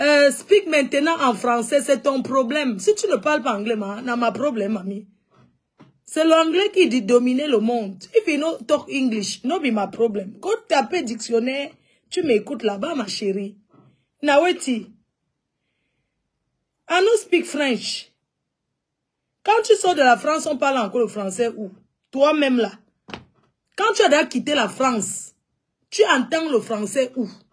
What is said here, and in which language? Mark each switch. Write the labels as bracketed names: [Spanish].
[French] Speak maintenant en français, c'est ton problème. Si tu ne parles pas anglais, c'est ma problème, mamie. C'est l'anglais qui dit dominer le monde. [English] If you don't talk English, no be my problem. [French] Go taper dictionnaire, tu m'écoutes là-bas, ma chérie. Naweti. [English] I don't speak French. [French] Quand tu sors de la France, on parle encore le français où? Toi-même là. Quand tu as quitté la France, tu entends le français où?